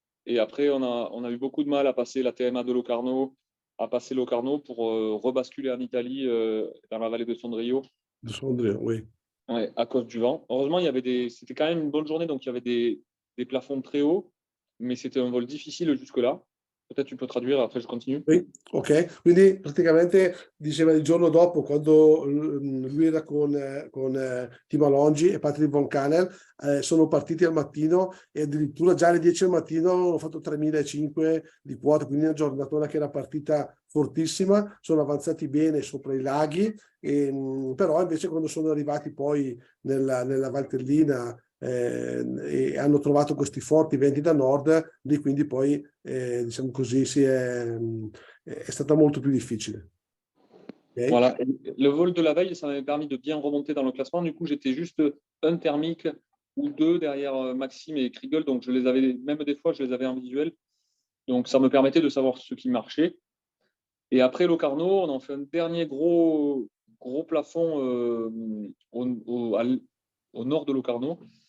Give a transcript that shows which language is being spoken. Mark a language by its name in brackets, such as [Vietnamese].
[French] Et après on a eu beaucoup de mal à passer la TMA de Locarno, pour rebasculer en Italie dans la vallée de Sondrio. De Sondrio, oui. Ouais, à cause du vent. Heureusement, c'était quand même une bonne journée, donc il y avait des plafonds très hauts, mais c'était un vol difficile jusque-là. Peut-être tu peux traduire, après je continue. [Italian] Sì, ok, quindi praticamente diceva il giorno dopo, quando lui era con Timo Alongi e Patrick Von Canel, sono partiti al mattino e addirittura già alle 10 del mattino hanno fatto 3.500 di quota, quindi una giornata che era partita fortissima, sono avanzati bene sopra i laghi, però invece quando sono arrivati poi nella Valtellina e hanno trovato questi forti venti da nord, lì quindi poi diciamo così è stata molto più difficile. Okay. [French] Voilà. Et le vol de la veille, ça m'avait permis de bien remonter dans le classement. Du coup, j'étais juste un thermique ou deux derrière Maxime et Kriegel, donc je les avais, même des fois, je les avais en visuel. Donc ça me permettait de savoir ce qui marchait. Et après Locarno, on a fait un dernier gros plafond au nord de Locarno.